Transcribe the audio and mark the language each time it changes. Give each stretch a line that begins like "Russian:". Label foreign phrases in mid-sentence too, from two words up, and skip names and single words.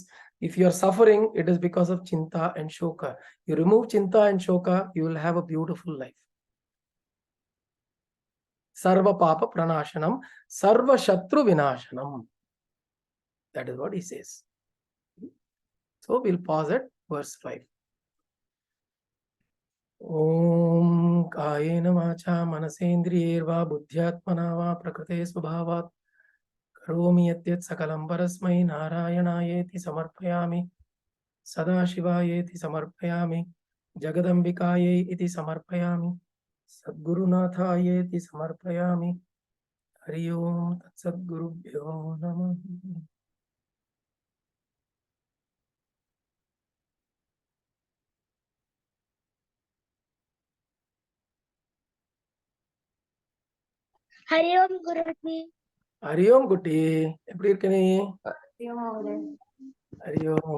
English: If you are suffering, it is because of Chinta and Shoka. You remove Chinta and Shoka, you will have a beautiful life.
Sanskrit: सर्व पाप प्रणाशनम्, सर्व शत्रु विनाशनम्.
English: That is what he says. So we'll pause at verse 5.
Sanskrit: ओम् कायेन वाचा मनसेन्द्रियैर्वा बुद्ध्यात्मना वा प्रकृतेः स्वभावात् करोमि यद्यत् सकलं परस्मै नारायणायेति समर्पयामि सदाशिवायेति समर्पयामि जगदम्बिकायै इति समर्पयामि सद्गुरुनाथायेति समर्पयामि हरि ओम् तत् सद्गुरुभ्यो नमः. हरि ओम् गुरुजी. हरि ओम् गुट्टि.
Tamil: எப்படி இருக்க நீ?
Sanskrit: हरि ओम्.